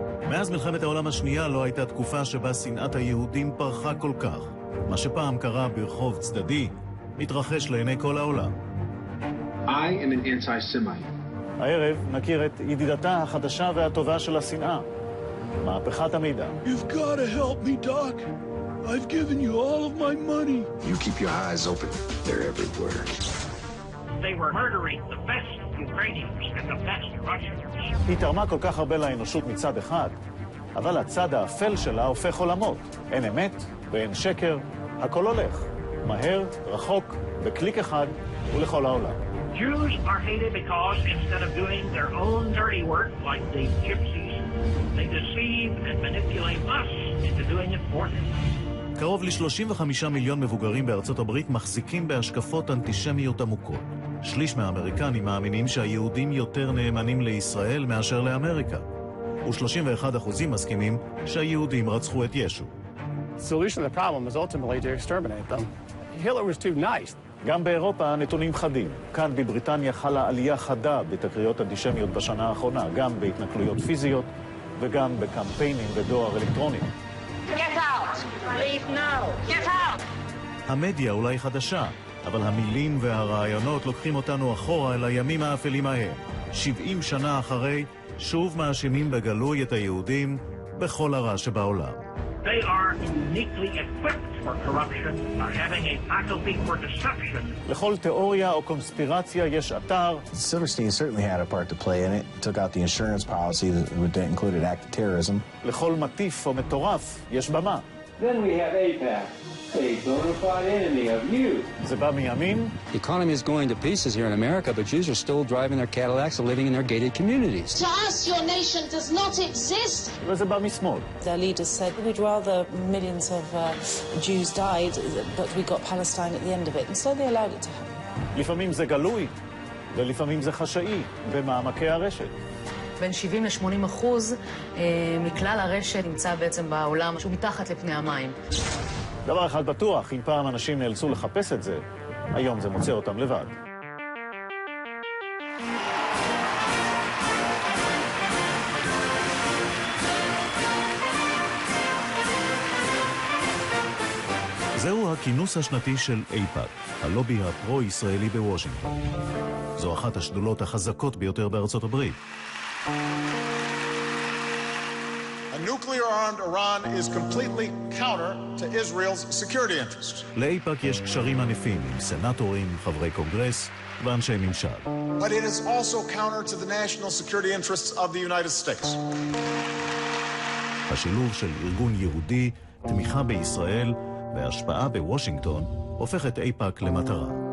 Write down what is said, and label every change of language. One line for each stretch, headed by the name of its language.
Hebrew: מאז מלחמת העולם השנייה לא הייתה תקופה שבה שנאת היהודים פרחה כל כך. מה שפעם קרה ברחוב צדדי מתרחש לעיני כל העולם.
English: I am an anti-Semite.
Hebrew: הערב נכיר את ידידתה החדשה והטובה של השנאה, מהפכת המידע.
English: You've got to help me, Doc. I've given you all of my money. You keep your eyes open. They're everywhere. They were murdering the best Ukrainians and the best Russians.
Hebrew: היא תרמה כל כך הרבה לאנושות מצד אחד, אבל הצד האפל שלה הופך עולמות. אין אמת ואין שקר, הכל הולך. מהר, רחוק, בקליק אחד ולכל העולם.
English: Jews are hated because instead of doing their own dirty work like the gypsies, they deceive and manipulate us into doing it for them.
Hebrew: קרוב ל-35 מיליון מבוגרים בארצות הברית מחזיקים בהשקפות אנטישמיות עמוקות. שליש מהאמריקנים מאמינים שהיהודים יותר נאמנים לישראל מאשר לאמריקה. ו31% מסכימים שהיהודים רצחו את ישו.
English: The solution to the problem is ultimately to exterminate them. Hitler was too nice.
Hebrew: גם באירופה הנתונים חדים. כאן בבריטניה חלה עלייה חדה בתקריות אנטישמיות בשנה האחרונה, גם בהתנכלויות פיזיות וגם בקמפיינים ודואר אלקטרוני.
English: Get out! Leave now! Get out!
Hebrew: המדיה אולי חדשה, אבל המילים והרעיונות לוקחים אותנו אחורה אל הימים האפלים ההם. 70 שנה אחרי, שוב מאשימים בגלוי את היהודים בכל הרע שבעולם.
English: They are uniquely equipped for corruption, are having a faculty for deception.
Hebrew: לכל תיאוריה או קונספירציה יש אתר.
English: Silverstein certainly had a part to play in it. Took out the insurance policy that included act of terrorism.
Hebrew: לכל מטיף או מטורף יש במה.
English: Then we have AIPAC, a bona fide enemy of you.
Hebrew: זה בא מימין.
English: The economy is going to pieces here in America, but Jews are still driving their Cadillacs and living in their gated communities. To us, your nation does not exist.
Hebrew: וזה בא משמאל.
English: Their leaders said, we'd rather millions of Jews died, but we got Palestine at the end of it. And so they allowed it to happen.
Hebrew: לפעמים זה גלוי, ולפעמים זה חשאי, במעמקי הרשת. בין 70% ל-80% מכלל הרשת נמצא בעצם בעולם שהוא מתחת לפני המים. דבר אחד בטוח, אם פעם אנשים נאלצו לחפש את זה, היום זה מוצא אותם לבד. זהו הכינוס השנתי של איפאק, הלובי הפרו-ישראלי בוושינגטון. זו אחת השדולות החזקות ביותר בארצות הברית.
English: A nuclear-armed Iran is completely counter to Israel's security interests.
Hebrew: לאיפאק יש קשרים ענפים עם סנטורים, חברי קונגרס ואנשי ממשל.
English: But it is also counter to the national security interests of the United States.
Hebrew: השילוב של ארגון יהודי, תמיכה בישראל והשפעה בוושינגטון הופך את איפאק למטרה.